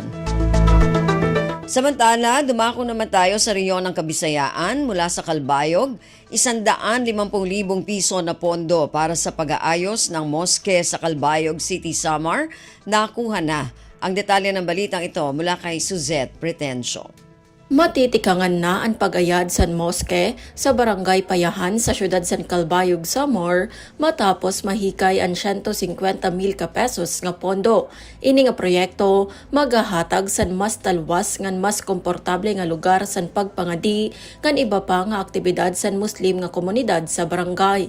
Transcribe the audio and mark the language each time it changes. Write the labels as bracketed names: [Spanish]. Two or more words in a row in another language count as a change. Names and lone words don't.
[Filipino] Samantala, dumako naman tayo sa rehiyon ng Kabisayaan mula sa Calbayog. 150,000 piso na pondo para sa pag-aayos ng moske sa Calbayog City, Samar. Nakuha na. Ang detalye ng balitang ito mula kay Suzette Pretencio. [Waray] Matitikangan na ang pag-ayad sa moske sa Barangay Payahan sa siyudad San Calbayog, Samar matapos mahikay ang 150,000 pesos nga pondo. Ini nga proyekto magahatag sa mas talwas ngan mas komportable nga lugar sa pagpangadi kan iba pa nga aktibidad sa Muslim nga komunidad sa barangay.